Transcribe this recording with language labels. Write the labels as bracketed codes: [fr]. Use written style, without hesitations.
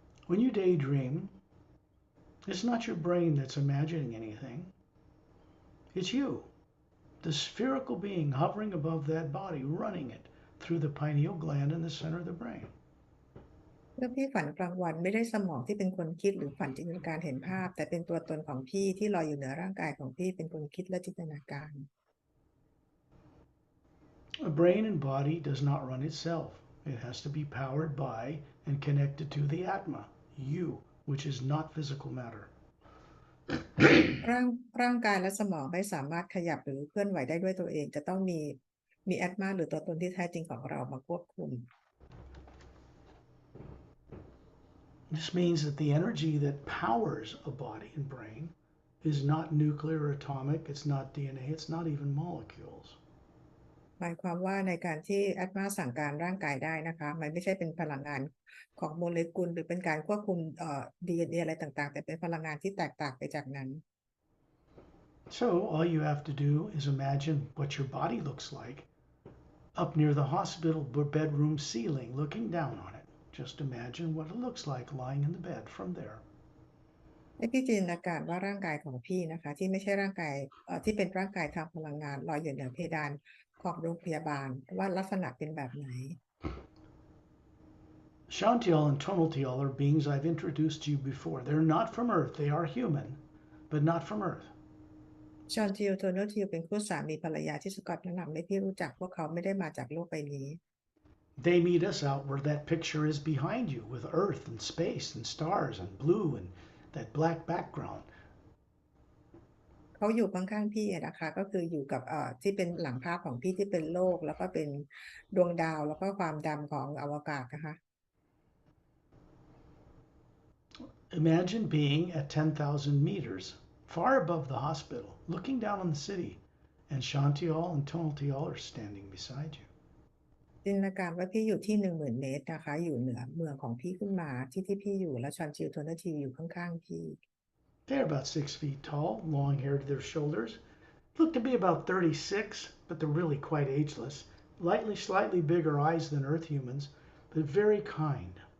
[en] When you daydream, it's not your brain that's imagining anything. It's you, the spherical being hovering above that body, running it through the pineal gland in the center of the brain. [th] เมื่อพี่ฝันกลางวันไม่ได้สมองที่เป็นคนคิดหรือฝันจินตนาการเห็นภาพแต่เป็นตัวตนของพี่ที่ลอยอยู่เหนือร่างกายของพี่เป็นคนคิดและจินตนาการ [en] A brain and body does not run itself. It has to be powered by and connected to the Atma, you, which is not physical matter. [th] ร่างกายและสมองไม่สามารถขยับหรือเคลื่อนไหวได้ด้วยตัวเองจะต้องมีแอตมาหรือตัวตนที่แท้จริงของเรามาควบคุม [en] This means that the energy that powers a body and brain is not nuclear or atomic, it's not DNA, it's not even molecules. [th] หมายความว่าในการที่แอตมาสั่งการร่างกายได้นะคะมันไม่ใช่เป็นพลังงานของโมเลกุลหรือเป็นการควบคุมDNA อะไรต่างๆแต่เป็นพลังงานที่แตกต่างไปจากนั้น [en] So all you have to do is imagine what your body looks like up near the hospital bedroom ceiling looking down on it. Just imagine what it looks like lying in the bed from there. [th] ให้พี่จินตนาการว่าร่างกายของพี่นะคะที่ไม่ใช่ร่างกายที่เป็นร่างกายทางพลังงานลอยอยู่เหนือเพดาน ของโรงพยาบาลว่าลักษณะเป็นแบบไหน [en] Shantial and Tonaltial are beings I've introduced to you before. They're not from Earth. They are human, but not from Earth. [th] ชอนทิลโทโนทิลเป็นคู่สามีภรรยาที่สกอตแนะนำให้พี่รู้จักพวกเขาไม่ได้มาจากโลกใบนี้ [en] They meet us out where that picture is behind you with Earth and space and stars and blue and that black background. [th] เขาอยู่ข้างๆพี่นะคะก็คืออยู่กับที่เป็นหลังภาพของพี่ที่เป็นโลกแล้วก็เป็นดวงดาวแล้วก็ความดำของอวกาศนะคะ [en] Imagine being at 10,000 meters, far above the hospital, looking down on the city, and Shantial and Tonaltial are standing beside you. [th] จินตนาการว่าพี่อยู่ที่10,000 เมตรนะคะอยู่เหนือเมืองของพี่ขึ้นมาที่พี่อยู่แล้วชอนทิลโทโนทิลอยู่ข้างๆพี่ [en] They're about 6 feet tall, long hair to their shoulders. Look to be about 36, but they're really quite ageless. Slightly bigger eyes than Earth humans, but very kind.